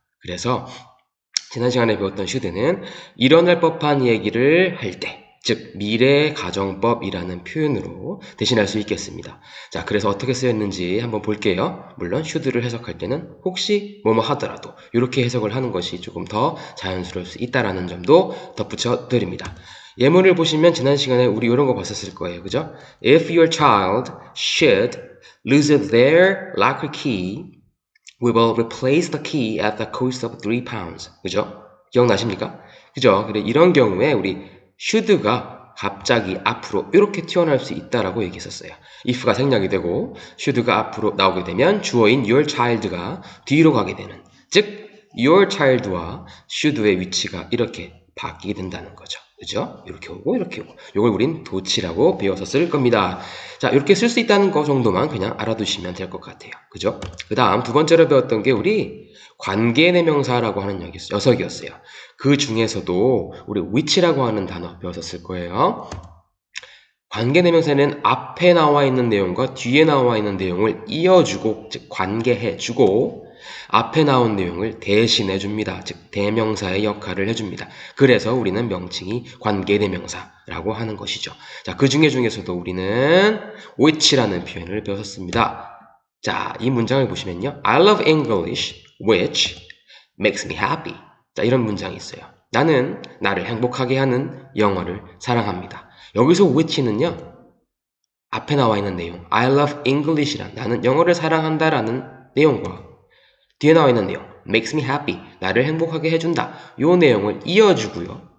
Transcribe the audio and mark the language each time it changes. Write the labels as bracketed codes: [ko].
[ko] 그래서 지난 시간에 배웠던 should는 일어날 법한 얘기를 할 때, 즉 미래 가정법이라는 표현으로 대신할 수 있겠습니다. 자, 그래서 어떻게 쓰였는지 한번 볼게요. 물론 should를 해석할 때는 혹시 뭐뭐 하더라도 이렇게 해석을 하는 것이 조금 더 자연스러울 수 있다는 점도 덧붙여 드립니다. 예문을 보시면 지난 시간에 우리 이런 거 봤었을 거예요. 그죠? [en] If your child should lose their locker key, we will replace the key at the cost of 3 pounds. [ko] 그죠? 기억나십니까? 그죠? 그래, 이런 경우에 우리 should가 갑자기 앞으로 이렇게 튀어나올 수 있다라고 얘기했었어요. if가 생략이 되고 should가 앞으로 나오게 되면 주어인 [en] your child [ko] 가 뒤로 가게 되는, 즉 your child와 should의 위치가 이렇게 바뀌게 된다는 거죠. 그죠? 이렇게 오고 이렇게 오고. 이걸 우린 도치라고 배웠었을 겁니다. 자, 이렇게 쓸 수 있다는 거 정도만 그냥 알아두시면 될 것 같아요. 그죠? 그 다음 두 번째로 배웠던 게 우리 관계대명사라고 하는 녀석이었어요. 그 중에서도 우리 which라고 하는 단어 배웠었을 거예요. 관계대명사는 앞에 나와 있는 내용과 뒤에 나와 있는 내용을 이어주고, 즉 관계해주고 앞에 나온 내용을 대신해 줍니다. 즉 대명사의 역할을 해줍니다. 그래서 우리는 명칭이 관계대명사라고 하는 것이죠. 자, 그 중에서도 우리는 which라는 표현을 배웠습니다. 자, 이 문장을 보시면요. [en] I love English, which makes me happy. [ko] 자, 이런 문장이 있어요. 나는 나를 행복하게 하는 영어를 사랑합니다. 여기서 which는요. 앞에 나와 있는 내용 [en] I love English [ko] 란 나는 영어를 사랑한다라는 내용과 뒤에 나와 있는 내용 [en] makes me happy [ko] 나를 행복하게 해준다 요 내용을 이어주고요.